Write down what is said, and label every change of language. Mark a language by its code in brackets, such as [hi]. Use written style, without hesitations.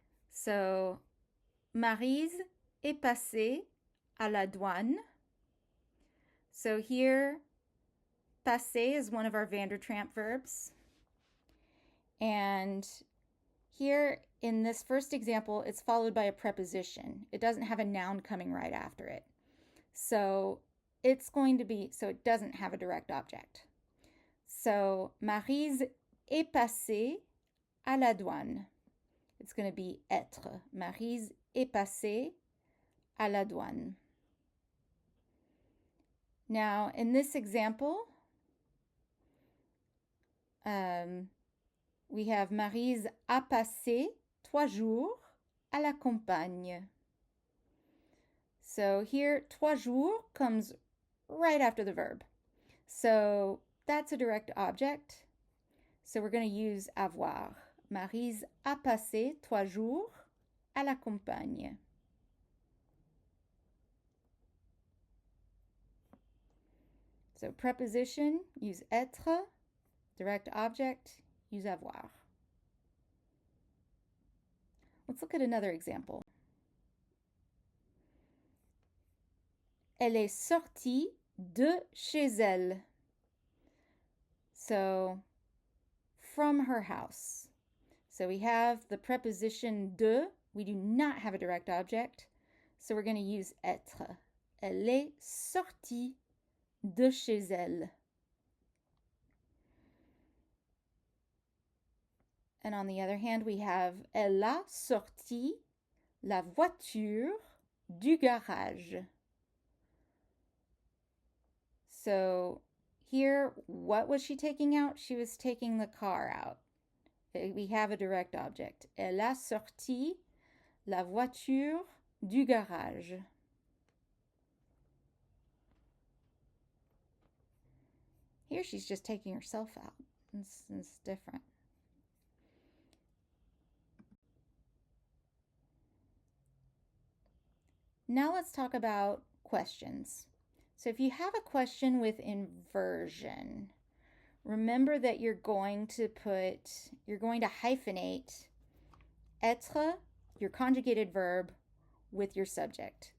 [fr] So, Maryse est passée à la douane. [en] So here, passer is one of our Vandertramp verbs. And here in this first example, it's followed by a preposition. It doesn't have a noun coming right after it. So it doesn't have a direct object. [fr] So, Maryse est passée à la douane. [en] It's going to be être. [fr] Maryse est passée à la douane. [en] Now, in this example, we have [fr] Maryse a passé 3 jours à la campagne. [en] So here, 3 jours comes right after the verb. So that's a direct object. So we're going to use avoir. [fr] Maryse a passé 3 jours à la campagne. [en] So preposition, use être. Direct object, use avoir. Let's look at another example. [fr] Elle est sortie de chez elle. [en] So, from her house. So we have the preposition de. We do not have a direct object. So we're going to use être. [fr] Elle est sortie de chez elle. [en] And on the other hand, we have [fr] elle a sorti la voiture du garage. [en] So here, what was she taking out? She was taking the car out. We have a direct object. [fr] Elle a sorti la voiture du garage. [en] Here she's just taking herself out. It's different. Now let's talk about questions. So if you have a question with inversion, remember that you're going to hyphenate être, your conjugated verb, with your subject.